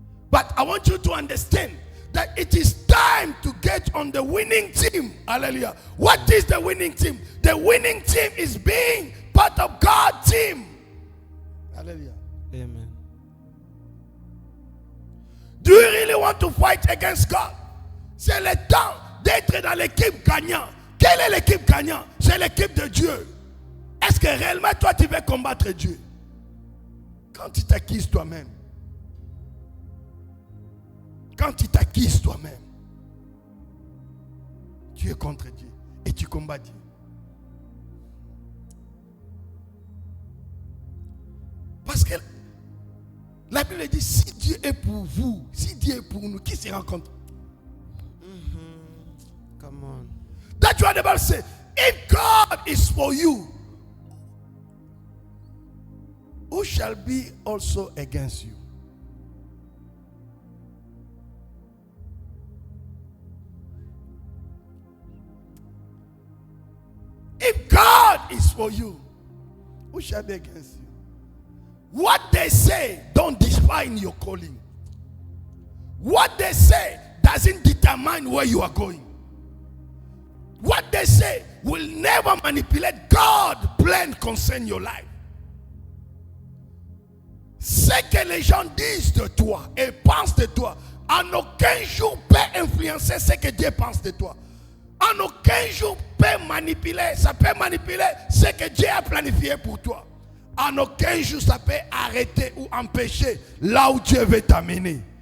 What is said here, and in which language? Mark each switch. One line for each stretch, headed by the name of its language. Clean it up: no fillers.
English: But I want you to understand that it is time to get on the winning team. Hallelujah. What is the winning team? The winning team is being part of God's team. Hallelujah. Amen. Do you really want to fight against God?
French: C'est le temps d'être dans l'équipe gagnante. Quelle est l'équipe gagnante? C'est l'équipe de Dieu. Est-ce que réellement toi tu veux combattre Dieu? Quand tu t'acquises toi-même. Quand tu t'acquises toi-même. Tu es contre Dieu et tu combats Dieu. Parce que la Bible dit si Dieu est pour vous, si Dieu est pour nous, qui sera contre?
English: Come on. That's what the Bible says. If God is for you, who shall be also against you? If God is for you, who shall be against you? What they say don't define your calling. What they say doesn't determine where you are going. What they say will never manipulate God's plan concern your life.
French: Ce que les gens disent de toi et pensent de toi, en aucun jour peut influencer ce que Dieu pense de toi. En aucun jour peut manipuler, ça peut manipuler ce que Dieu a planifié pour toi. En aucun jour ça peut arrêter ou empêcher là où Dieu veut t'amener.